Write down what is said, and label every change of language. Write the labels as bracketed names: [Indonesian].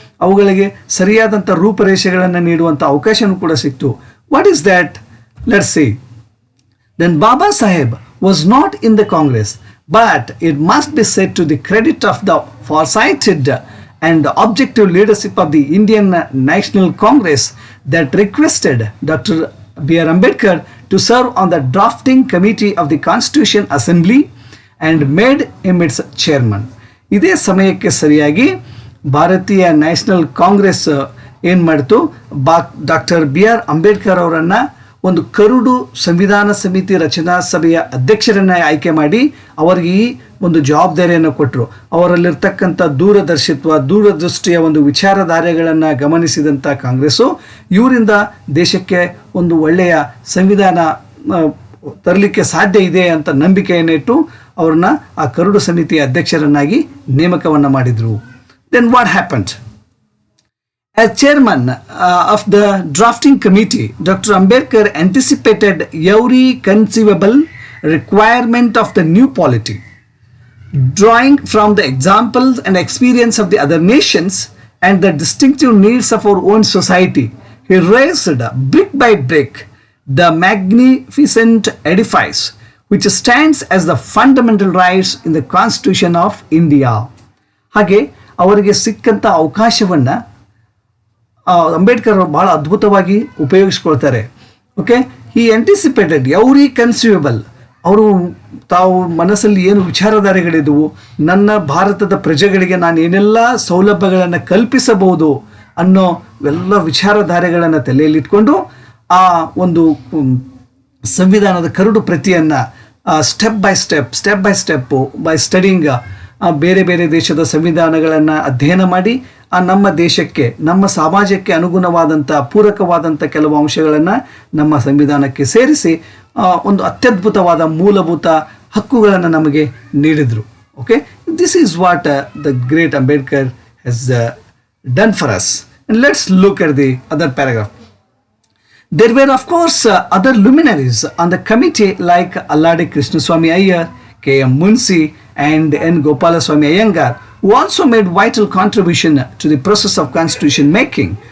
[Kannada] ಅವುಗಳಿಗೆ ಸರಿಯಾದಂಥ ರೂಪರೇಷೆಗಳನ್ನು ನೀಡುವಂಥ ಅವಕಾಶವೂ ಕೂಡ ಸಿಕ್ತು. [English] What is that? Let's see. Then Baba Saheb was not in the Congress, but it must be said to the credit of the farsighted and the objective leadership of the Indian National Congress that requested Dr. B.R. Ambedkar to serve on the drafting committee of the Constitution Assembly and made him its chairman. [Kannada] ಇದೇ ಸಮಯಕ್ಕೆ ಸರಿಯಾಗಿ ಭಾರತೀಯ national Congress ಏನು ಮಾಡಿತು, doctor B.R. Ambedkar ಅವರನ್ನು ಒಂದು curd ಸಂವಿಧಾನ ಸಮಿತಿ ರಚನಾ ಸಭೆಯ ಅಧ್ಯಕ್ಷರನ್ನ ಆಯ್ಕೆ ಮಾಡಿ ಅವರಿಗೆ ಈ ಒಂದು ಜವಾಬ್ದಾರಿಯನ್ನು ಕೊಟ್ಟರು. ಅವರಲ್ಲಿರ್ತಕ್ಕಂಥ ದೂರದೃಷ್ಟಿಯ ಒಂದು ವಿಚಾರಧಾರೆಗಳನ್ನು ಗಮನಿಸಿದಂಥ ಕಾಂಗ್ರೆಸ್ಸು ಇವರಿಂದ ದೇಶಕ್ಕೆ ಒಂದು ಒಳ್ಳೆಯ ಸಂವಿಧಾನ ತರಲಿಕ್ಕೆ ಸಾಧ್ಯ ಇದೆ ಅಂತ ನಂಬಿಕೆಯನ್ನಿಟ್ಟು ಅವ್ರನ್ನ ಆ ಕರಡು ಸಮಿತಿಯ ಅಧ್ಯಕ್ಷರನ್ನಾಗಿ ನೇಮಕವನ್ನು ಮಾಡಿದರು. [English] Then what happened? As chairman of the drafting committee, Dr. Ambedkar anticipated every conceivable requirement of the new polity. Drawing from the examples and experience of the other nations and the distinctive needs of our own society, he raised brick by brick the magnificent edifice which stands as the fundamental rights in the Constitution of India. [Kannada] ಹಾಗೆ ಅವರಿಗೆ ಸಿಕ್ಕಂಥ ಅವಕಾಶವನ್ನು ಅಂಬೇಡ್ಕರ್ ಅವರು ಬಹಳ ಅದ್ಭುತವಾಗಿ ಉಪಯೋಗಿಸ್ಕೊಳ್ತಾರೆ. Okay, ಈ [English] anticipated every conceivable, [Kannada] ಅವರು ತಾವು ಮನಸ್ಸಲ್ಲಿ ಏನು ವಿಚಾರಧಾರೆಗಳಿದ್ವು, ನನ್ನ ಭಾರತದ ಪ್ರಜೆಗಳಿಗೆ ನಾನು ಏನೆಲ್ಲ ಸೌಲಭ್ಯಗಳನ್ನು ಕಲ್ಪಿಸಬಹುದು ಅನ್ನೋ ಎಲ್ಲ ವಿಚಾರಧಾರೆಗಳನ್ನು ತಲೆಯಲ್ಲಿಟ್ಕೊಂಡು ಆ ಒಂದು ಸಂವಿಧಾನದ ಕರಡು ಪ್ರತಿಯನ್ನು [English] step by step by studying [Kannada] ಬೇರೆ ಬೇರೆ ದೇಶದ ಸಂವಿಧಾನಗಳನ್ನು ಅಧ್ಯಯನ ಮಾಡಿ ನಮ್ಮ ದೇಶಕ್ಕೆ, ನಮ್ಮ ಸಮಾಜಕ್ಕೆ ಅನುಗುಣವಾದಂಥ ಪೂರಕವಾದಂಥ ಕೆಲವು ಅಂಶಗಳನ್ನು ನಮ್ಮ ಸಂವಿಧಾನಕ್ಕೆ ಸೇರಿಸಿ ಒಂದು ಅತ್ಯದ್ಭುತವಾದ ಮೂಲಭೂತ ಹಕ್ಕುಗಳನ್ನು ನಮಗೆ ನೀಡಿದರು. [English] Okay, this is what the great Ambedkar has done for us. And let's look at the other paragraph. There were of course other luminaries on the committee like Alladi Krishnaswamy Iyer, K.M. Munshi and N. Gopalaswamy Iyengar, who also made vital contribution to the process of constitution making.